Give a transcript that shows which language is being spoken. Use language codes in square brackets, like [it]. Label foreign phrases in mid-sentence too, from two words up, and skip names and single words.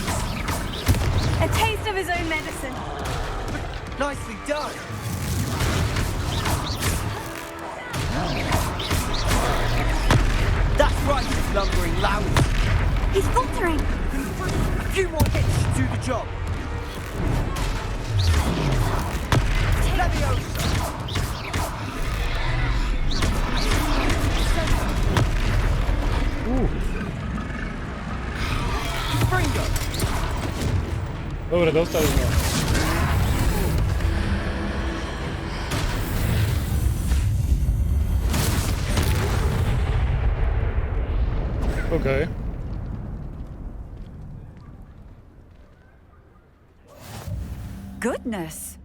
[en] A taste of his own medicine. Nicely done. That's right, you lumbering loud. He's faltering. A few more hits to do the job. Leviosa. Springo. [sk] Dobre, dostali sme. [en] Okay. Goodness!